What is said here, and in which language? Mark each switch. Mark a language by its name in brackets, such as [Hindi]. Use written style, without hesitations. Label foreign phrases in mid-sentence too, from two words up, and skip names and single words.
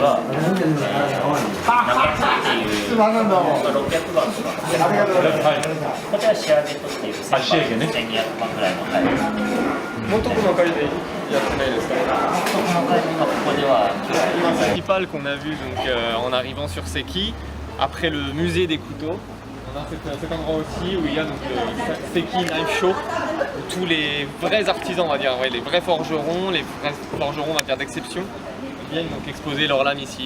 [Japanese] が、中津っていう600番とか、こちら仕上げとしている1200番ぐらいのタイプ。 [French] Monto comment on Le principal qu'on a vu donc, en arrivant sur Seki, après le musée des couteaux, on a cet endroit aussi où il y a donc, le Seki Knife Show, où tous les vrais artisans, on va dire, ouais, les vrais forgerons on va dire d'exception, viennent donc exposer leurs lames ici.